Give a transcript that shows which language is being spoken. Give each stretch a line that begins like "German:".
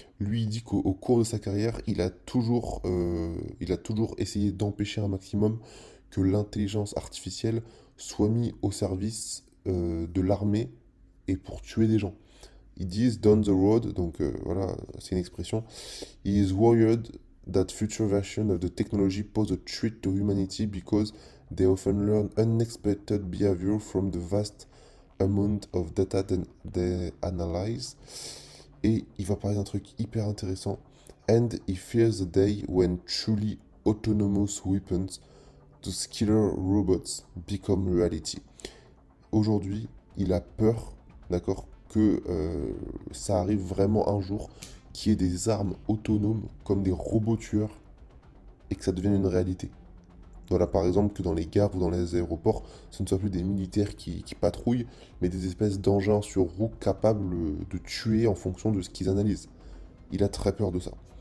French: Lui, il dit qu'au cours de sa carrière, il a toujours essayé d'empêcher un maximum que l'intelligence artificielle soit mise au service de l'armée et pour tuer des gens. Ils disent
English: down the road,
French: donc voilà, c'est une expression.
English: He is worried that future version of the technology pose a threat to humanity because they often learn unexpected behavior from the vast amount of data they analyze.
French: Et il va parler d'un truc hyper intéressant.
English: And he fears the day when truly autonomous weapons, those killer robots, become reality.
French: Aujourd'hui, il a peur, d'accord, que ça arrive vraiment un jour, qu'il y ait des armes autonomes comme des robots tueurs et que ça devienne une réalité. Voilà, par exemple, que dans les gares ou dans les aéroports, ce ne soit plus des militaires qui patrouillent, mais des espèces d'engins sur roues capables de tuer en fonction de ce qu'ils analysent. Il a très peur de ça.